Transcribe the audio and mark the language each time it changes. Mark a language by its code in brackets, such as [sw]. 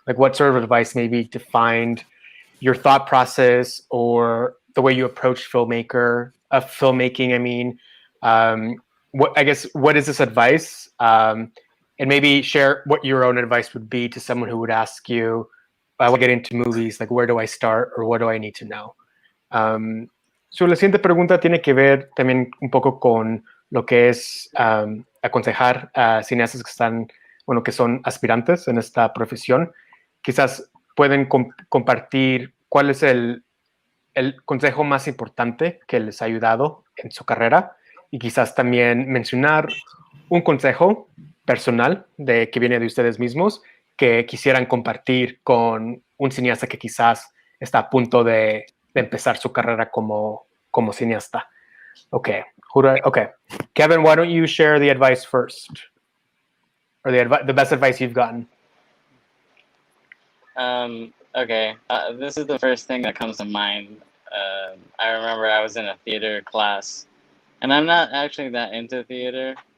[en] Like what sort of advice maybe defined your thought process or the way you approach filmmaking? I mean, what is this advice? And maybe share what your own advice would be to someone who would ask you, I want to get into movies, like where do I start or what do I need to know? [es] So la siguiente pregunta tiene que ver también un poco con lo que es aconsejar a cineastas que están, bueno, que son aspirantes en esta profesión. Quizás pueden compartir cuál es el consejo más importante que les ha ayudado en su carrera y quizás también mencionar un consejo personal que viene de ustedes mismos que quisieran compartir con un cineasta que quizás está a punto de empezar su carrera como cineasta. [en] Okay. Kevin, why don't you share the advice first? Or the best advice you've gotten? Okay. This is the first thing that comes to mind. I remember I was in a theater class, and I'm not actually that into theater.